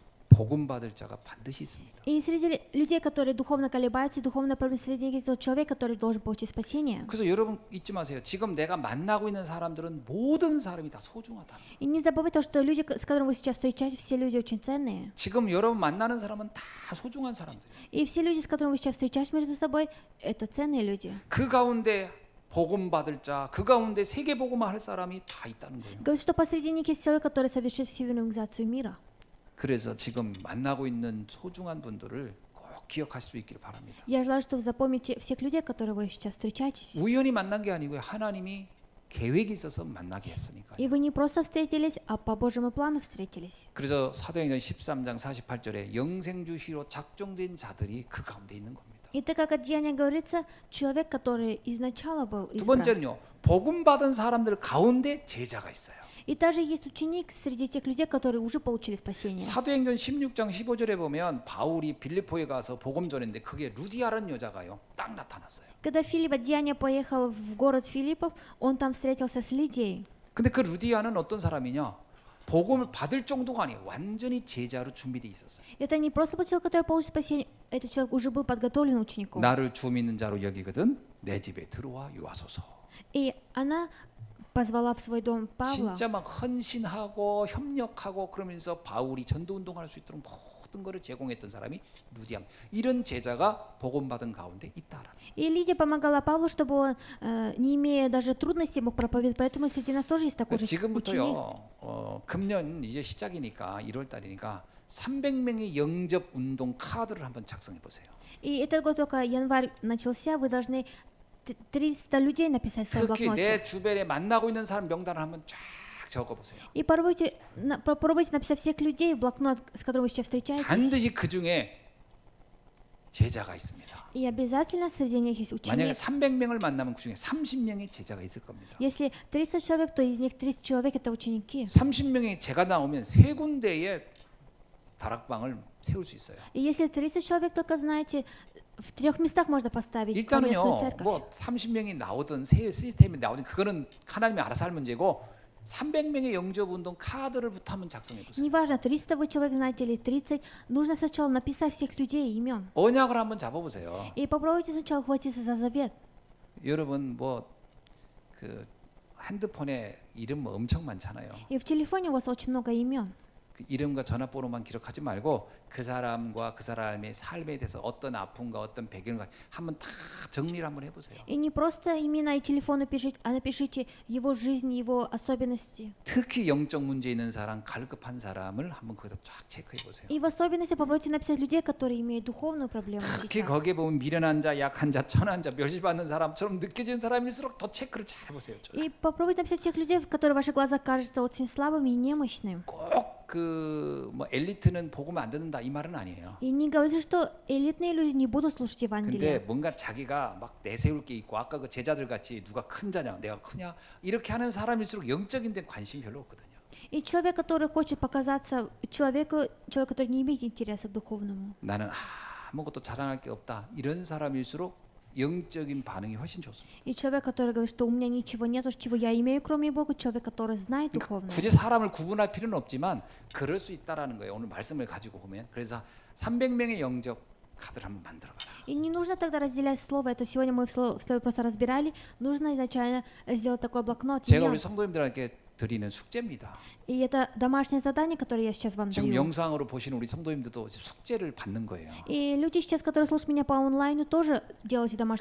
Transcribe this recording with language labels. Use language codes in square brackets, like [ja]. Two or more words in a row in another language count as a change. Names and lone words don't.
[ko] 복음 받을 자가 반드시 있습니다. [ru] И среди людей, которые духовно колебаются, духовно проблемы, среди них есть тот человек, который должен получить спасение. [ko] 그래서 여러분 잊지 마세요. 지금 내가 만나고 있는 사람들은 모든 사람이 다 소중하다. [ru] И не забывайте то, что люди, с которыми вы сейчас встречаетесь, все люди очень ценные. [ko] 지금 여러분 만나는 사람은 다 소중한 사람들이에요. [ru] И все люди, с которыми вы сейчас встречаетесь между собой, это ценные люди. [ko] 그 가운데 복음 받을 자, 그 가운데 세계 복음화 할 사람이 다 있다는 거예요. [ru] Говорит, что посреди них есть человек, который совершит всю евангелизацию мира. [ko] 그래서 지금 만나고 있는 소중한 분들을 꼭 기억할 수 있기를 바랍니다. [ru] Я желаю, что вы запомните всех людей, которые вы сейчас встречаетесь. [ko] 우연히 만난 게 아니고요. 하나님이 계획이 있어서 만나게 했으니까요. [ru] И вы не просто встретились, а по Божьему плану встретились. [ko] 그래서 사도행전 13장 48절에 영생주시로 작정된 자들이 그 가운데 있는 겁니다. [ru] И так как от Деяния говорится, человек, который изначально был [ko] 두 [ru] избран. [ko] 번째는요. 복음 받은 사람들 가운데 제자가 있어요. [ru] И также есть ученик среди тех людей, которые уже получили спасение. [ko] 사도행전 16장 15절에 보면 바울이 빌립보에 가서 복음 전했는데 그게 루디아라는 여자가요. 딱 나타났어요. [ru] Когда Филипп от Деяния поехал в город Филиппов, он там встретился с Лидией. [ko] 근데 그 루디아는 어떤 사람이냐? 복음을 받을 정도가 아니에요. 완전히 제자로 준비돼 있었어요. [ru] Это не просто был человек, который получил спасение, этот человек уже был подготовлен учеником. [ko] 나를 주 믿는 자로 여기거든 내 집에 들어와 유하소서. [ru] И она позвала в свой дом Павла. [ko] 진짜 막 헌신하고 협력하고 그러면서 바울이 전도 운동할 수 있도록 모든 것을 제공했던 사람이 루디아. 이런 제자가 복음 받은 가운데 있다라는. [ru] И Лидия помогала Павлу, чтобы он, не имея даже трудностей, мог проповедовать. Поэтому среди нас тоже есть такой же ученик. [ko] 지금부터요. 금년 이제 시작이니까 1월 달이니까 300명의 영접 운동 카드를 한번 작성해 보세요. [ru] И этот год только январь начался, вы должны 300 людей написать в своем [ko] 특히 [ru] блокноте. [ko] 내 주변에 만나고 있는 사람 명단을 한번 쫙 적어 보세요. [ru] И попробуйте написать всех людей в блокнот, с которыми вы сейчас встречаетесь. [ko] 반드시 그 중에 제자가 있습니다. [ru] И обязательно среди них есть [ko] 만약에 [ru] ученик. [ko] 300명을 만나면 그 중에 30명의 제자가 있을 겁니다. [ru] Если 30 человек, то из них 30 человек это ученики. [ko] 30명의 제가 나오면 세 군데의 다락방을 세울 수 있어요. [ru] И если 30 человек, только знаете, в 3 местах можно поставить [ko] 일단은요, [ru] поместную церковь. [ko] 뭐 30명이 나오든 새 시스템이 나오든 그거는 하나님이 알아서 할 문제고 300명의 영접 운동 카드를부터 한번 작성해 보세요. [ru] Неважно, 300 вы человек знаете или 30, нужно сначала написать всех людей имен. [ko] 언약을 한번 잡아보세요. [ru] И попробуйте сначала хватиться за завет. [ko] 여러분 뭐 그 핸드폰에 이름 뭐 엄청 많잖아요. [ru] И в телефоне у вас очень много имен. [ko] 그 이름과 전화번호만 기록하지 말고 그 사람과 그 사람의 삶에 대해서 어떤 아픔과 어떤 배경과 한번 다 정리를 한번 해보세요. [ru] И не просто имена и телефоны пишите, а напишите его жизнь, его особенности. [ko] 특히 영적 문제 있는 사람, 갈급한 사람을 한번 거기다 쫙 체크해 보세요. [ru] И в особенности попробуйте написать людей, которые имеют духовную проблему [ko] 특히 [ru] сейчас. [ko] 거기에 보면 미련한 자, 약한 자, 천한 자, 멸시받는 사람처럼 느껴지는 사람일수록 더 체크를 잘 해보세요. [ru] И попробуйте написать тех людей, которые в ваших глазах кажутся очень слабыми и немощными. [ko] 꼭 그 뭐 엘리트는 복음을 안 듣는다 이 말은 아니에요. [ru] И не говорите, что элитные люди не будут слушать [ko] 근데 [ru] Евангелие. [ko] 뭔가 자기가 막 내세울 게 있고 아까 그 제자들 같이 누가 큰 자냐, 내가 크냐 이렇게 하는 사람일수록 영적인 데 관심이 별로 없거든요. [ru] И человек, который хочет показаться человек, который не имеет интереса к духовному. [ko] 나는 아무것도 자랑할 게 없다 이런 사람일수록 영적인 반응이 훨씬 좋습니다. [ru] И человек, который говорит, что у меня ничего нет, чего я имею, кроме Бога, человек, который знает [ko] 그러니까 [ru] духовное. [ko] 굳이 사람을 구분할 필요는 없지만 그럴 수 있다라는 거예요. 오늘 말씀을 가지고 보면 그래서 300명의 영적 카드를 한번 만들어봐라. [ru] И не нужно тогда разделять слово. Это сегодня мы в слове просто разбирали. Нужно изначально сделать такой блокнот. [ko] 제가 [ru] имен. [ko] 우리 성도님들에게 드리는 숙제입니다. [ru] И это домашнее задание, которое я сейчас вам [ko] 지금 [ru] даю. [ko] 영상으로 보시는 우리 성도님들도 숙제를 받는 거예요. [ru] И люди сейчас, которые слушают меня по онлайну, тоже делайте домашнее